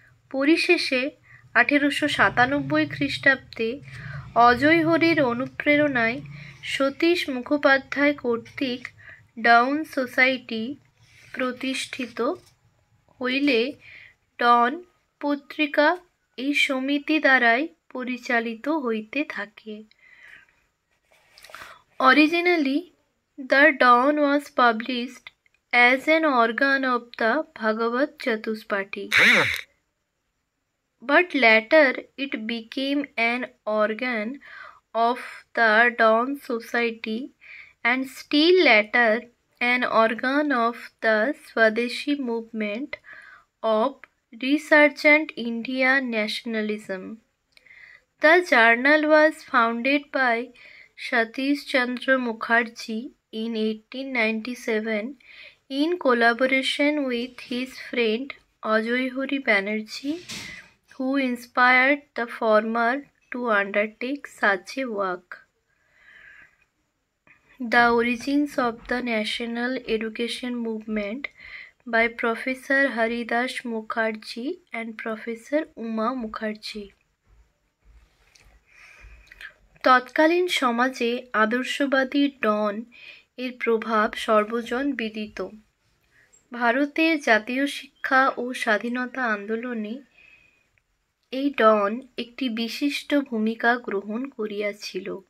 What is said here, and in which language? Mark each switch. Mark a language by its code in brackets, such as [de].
[bn] পরিশেষে 1897 খ্রিস্টাব্দে অজয় হরির অনুপ্রেরণায় সতীশ মুখোপাধ্যায় কর্তৃক ডাউন সোসাইটি প্রতিষ্ঠিত হইলে ডন পত্রিকা এই সমিতি দ্বারাই পরিচালিত হইতে থাকে। [en] Originally, the Dawn was published as an organ of the Bhagavad Chatuspati, but later it became an organ of the Dawn Society and still later an organ of the Swadeshi movement of resurgent Indian nationalism. The journal was founded by Satish Chandra Mukherjee in 1897 in collaboration with his friend Ajoy Hori Banerjee, who inspired the former to undertake such a work. The Origins of the National Education Movement by Professor Haridas Mukherjee and Professor Uma Mukherjee. [bn] তৎকালীন সমাজে আদর্শবাদী ডন এর প্রভাব সর্বজন বিদিত। ভারতের জাতীয় শিক্ষা ও স্বাধীনতা আন্দোলনে এই ডন একটি বিশিষ্ট ভূমিকা গ্রহণ করিয়াছিল।